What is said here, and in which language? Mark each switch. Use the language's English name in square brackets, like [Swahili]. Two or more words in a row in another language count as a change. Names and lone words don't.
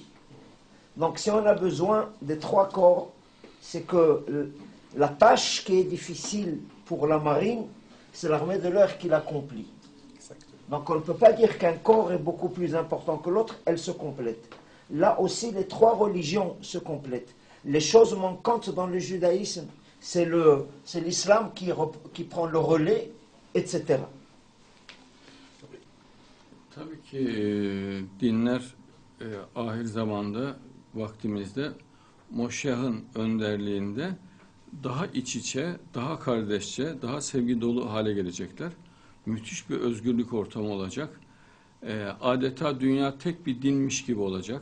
[French] Donc si on a besoin des trois corps, c'est que la tâche qui est difficile pour la marine, c'est l'armée de l'air qui l'accomplit. Donc on ne peut pas dire qu'un corps est beaucoup plus important que l'autre, elles se complètent. Là aussi, les trois religions se complètent. Les choses manquantes dans le judaïsme, c'est l'islam qui prend le relais, etc. [Turkish] Tabii ki dinler ahir zamanda vaktimizde Moşyah'ın önderliğinde daha iç içe, daha kardeşçe, daha sevgi dolu hale gelecekler. Müthiş bir özgürlük ortamı olacak. Adeta dünya tek bir dinmiş gibi olacak.